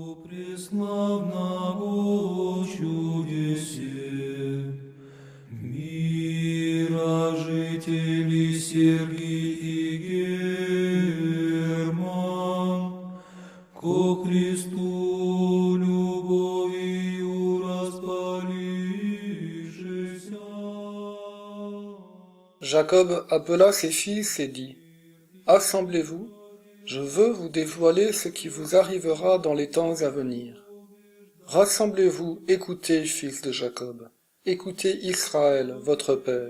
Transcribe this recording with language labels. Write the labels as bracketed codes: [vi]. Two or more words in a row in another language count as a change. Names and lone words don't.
[cu] преславного чудесе, мира жители Сергий и Герман, ко Христу любовью распалившися. [fr] Jacob appela ses fils et dit, « Assemblez-vous, je veux vous dévoiler ce qui vous arrivera dans les temps à venir. Rassemblez-vous, écoutez, fils de Jacob, écoutez Israël, votre père.